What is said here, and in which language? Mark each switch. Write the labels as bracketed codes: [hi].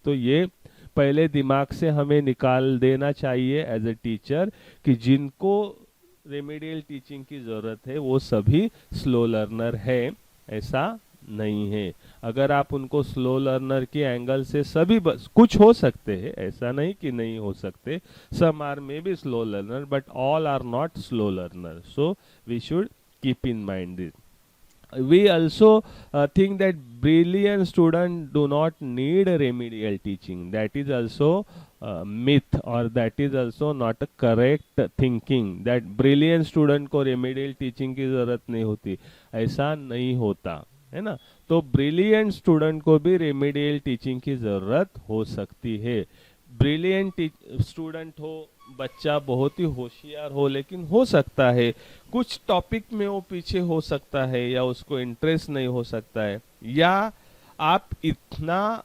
[hi] तो ये पहले दिमाग से हमें निकाल देना चाहिए एज ए टीचर कि जिनको रेमेडियल टीचिंग की जरूरत है वो सभी स्लो लर्नर है, ऐसा नहीं है। अगर आप उनको स्लो लर्नर के एंगल से सभी कुछ हो सकते हैं, ऐसा नहीं कि नहीं हो सकते, [en] Some are may be slow learner but all are not slow learner, so we should keep in mind this. We also think that brilliant students do not need remedial teaching. That is also myth, or that is also not a correct thinking that brilliant student [hi] को remedial teaching की जरूरत नहीं होती, ऐसा नहीं होता, है ना। तो brilliant student को भी remedial teaching की जरूरत हो सकती है। ब्रिलियंट स्टूडेंट हो बच्चा बहुत ही होशियार हो, लेकिन हो सकता है कुछ टॉपिक में वो पीछे हो सकता है, या उसको इंटरेस्ट नहीं हो सकता है, या आप इतना